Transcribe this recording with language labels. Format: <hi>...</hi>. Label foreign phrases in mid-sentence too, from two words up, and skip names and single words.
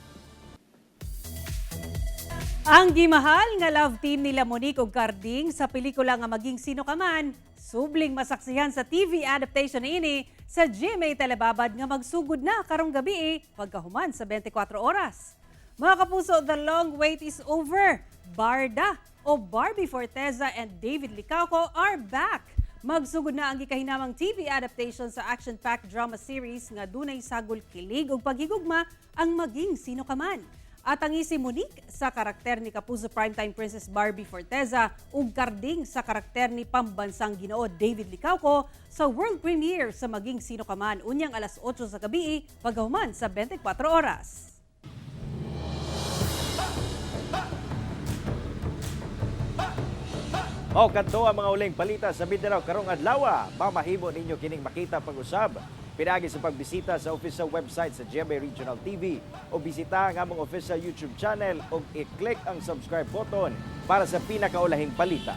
<ceb>Ang gimahal nga</ceb> <en>love team</en> <ceb>nila Monique ug Carding sa pelikula nga Maging Sino Ka Man, subling masaksihan sa</ceb> <en>TV adaptation</en> <ceb>ini sa GMA Telebabad nga magsugod na karong gabi pagkahuman sa 24 oras. Mga kapuso,</ceb> <en>the long wait is over. Barda o Barbie Forteza and David Licauco are back.</en> <ceb>Magsugod na ang gikahinamang</ceb> <en>TV adaptation</en> <ceb>sa</ceb> <en>action-packed drama series</en> <ceb>nga dunay sagol kilig ug paghigugma ang Maging Sino Ka Man. At ang si Monique sa karakter ni Kapuso</ceb> <en>primetime princess</en> <ceb>Barbie Forteza ug Carding sa karakter ni pambansang Ginoo David Licauco sa</ceb> <en>world premiere</en> <ceb>sa Maging Sino Ka Man unyang alas 8 sa gabi pagkahuman sa 24 oras. O kadto ang mga uling balita sa Mindanao karong adlaw. Mamahimo ninyo kining makita pag-usab. Pinagi sa pagbisita sa</ceb> <en>official website</en> <ceb>sa GMA Regional TV o bisita ang among</ceb> <en>official YouTube channel</en> <ceb>o i-click ang</ceb> <en>subscribe button</en> <ceb>para sa pinakaulahing balita.</ceb>